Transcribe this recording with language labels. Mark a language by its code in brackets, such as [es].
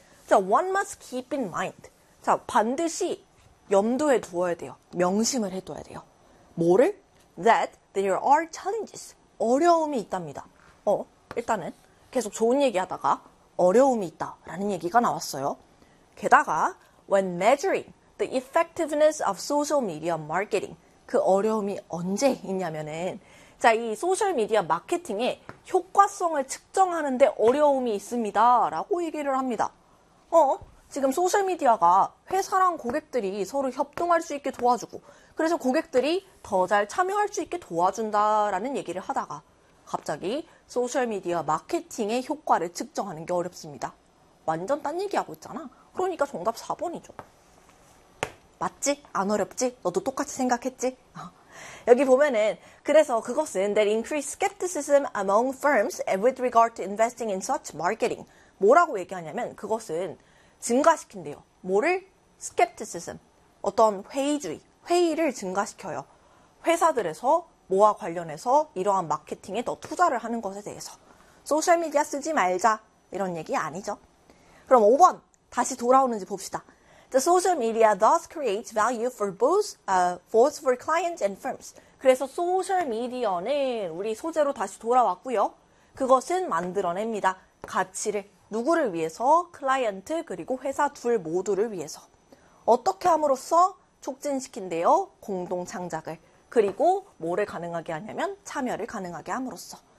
[en] 자, one must keep in mind. [ko] 자, 반드시 염두에 두어야 돼요. 명심을 해둬야 돼요. 뭐를? [en] That there are challenges. [ko] 어려움이 있답니다. 일단은 계속 좋은 얘기하다가 어려움이 있다라는 얘기가 나왔어요. 게다가 [en] when measuring the effectiveness of social media marketing. [ko] 그 어려움이 언제 있냐면은 자, 이 소셜 미디어 마케팅의 효과성을 측정하는 데 어려움이 있습니다라고 얘기를 합니다. 지금 소셜미디어가 회사랑 고객들이 서로 협동할 수 있게 도와주고, 그래서 고객들이 더잘 참여할 수 있게 도와준다라는 얘기를 하다가, 갑자기 소셜미디어 마케팅의 효과를 측정하는 게 어렵습니다. 완전 딴 얘기하고 있잖아. 그러니까 정답 4번이죠. 맞지? 안 어렵지? 너도 똑같이 생각했지? 여기 보면은, 그래서 그것은 [en] that increase skepticism among firms and with regard to investing in such marketing. [ko] 뭐라고 얘기하냐면, 그것은 증가시킨대요. 뭐를? Skepticism. 어떤 회의주의, 회의를 증가시켜요. 회사들에서 뭐와 관련해서 이러한 마케팅에 더 투자를 하는 것에 대해서. 소셜미디어 쓰지 말자. 이런 얘기 아니죠. 그럼 5번. 다시 돌아오는지 봅시다. [en] The social media thus creates value for both for clients and firms. [ko] 그래서 소셜 미디어는 우리 소재로 다시 돌아왔고요. 그것은 만들어냅니다. 가치를 누구를 위해서? 클라이언트 그리고 회사 둘 모두를 위해서. 어떻게 함으로써 촉진시킨대요? 공동 창작을. 그리고 뭐를 가능하게 하냐면 참여를 가능하게 함으로써.